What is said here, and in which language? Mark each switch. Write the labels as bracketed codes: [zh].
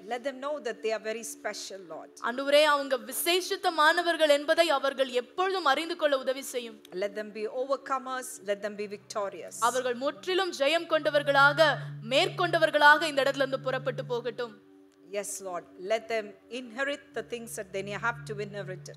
[en] Let them know that they are very special, Lord. [ta] ஆண்டவரே, அவங்க விசேஷித்தமானவர்கள் என்பதை அவர்கள் எப்பொழுதும் அறிந்து கொள்ள உதவி செய்யும். [en] Let them be overcomers, let them be victorious. [ta] அவர்கள் முற்றிலும் ஜெயம் கொண்டவர்களாக மேற்கொண்டவர்களாக இந்த இடத்துல இருந்து புறப்பட்டு போகட்டும். [en] Yes, Lord, let them inherit the things that they have to inherit.